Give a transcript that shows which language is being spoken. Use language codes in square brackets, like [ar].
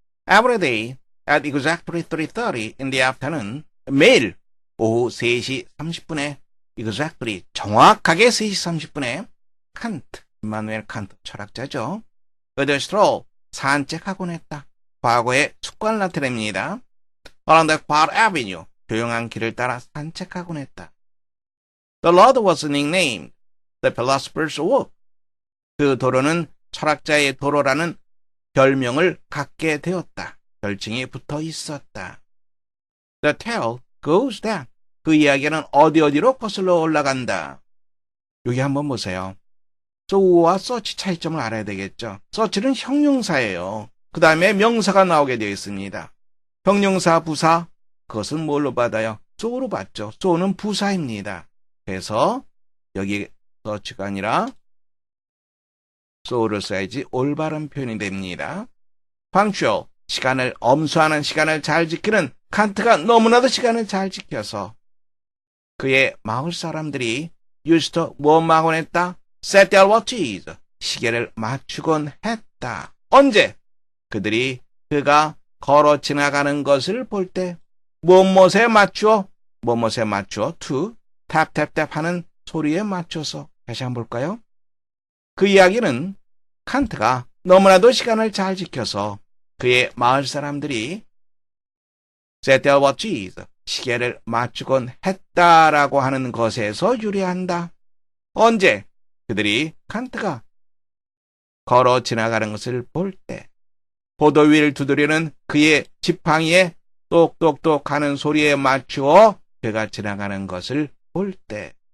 [en] Every day at exactly 3:30 in the afternoon. [ko] 매일 오후 3시 30분에 exactly 정확하게 3시 30분에 칸트 임마누엘 칸트 철학자죠. 그들 스트롤 산책하곤 했다. 과거의 습관을 나타냅니다. [en] Along the quiet avenue [ko] 조용한 길을 따라 산책하곤 했다. [en] The road was nicknamed the philosopher's walk. [ko] 그 도로는 철학자의 도로라는 별명을 갖게 되었다. 별칭이 붙어 있었다. [en] The tale goes down. [ko] 그 이야기는 어디로 거슬러 올라간다. 여기 한번 보세요. so와 such 차이점을 알아야 되겠죠. such는 형용사예요. 그 다음에 명사가 나오게 되어 있습니다. 형용사, 부사, 그것은 뭘로 받아요? so로 받죠. so는 부사입니다. 그래서 여기 such가 아니라 so를 써야지 올바른 표현이 됩니다. punctual, 시간을 엄수하는 시간을 잘 지키는 칸트가 너무나도 시간을 잘 지켜서 그의 마을 사람들이 used to 뭐만 했다? [en] set their watches, [ko] 시계를 맞추곤 했다. 언제? 그들이 그가 걸어 지나가는 것을 볼 때 무엇에 맞추어? 무엇에 맞추어? to, tap tap tap 하는 소리에 맞춰서. 다시 한번 볼까요? 그 이야기는 칸트가 너무나도 시간을 잘 지켜서 그의 마을 사람들이 [en] set their watches, [ko] 시계를 맞추곤 했다라고 하는 것에서 유래한다. 언제? 그들이 칸트가 걸어 지나가는 것을 볼 때, 보도 위를 두드리는 그의 지팡이에 똑똑똑 하는 소리에 맞추어 그가 지나가는 것을 볼 때.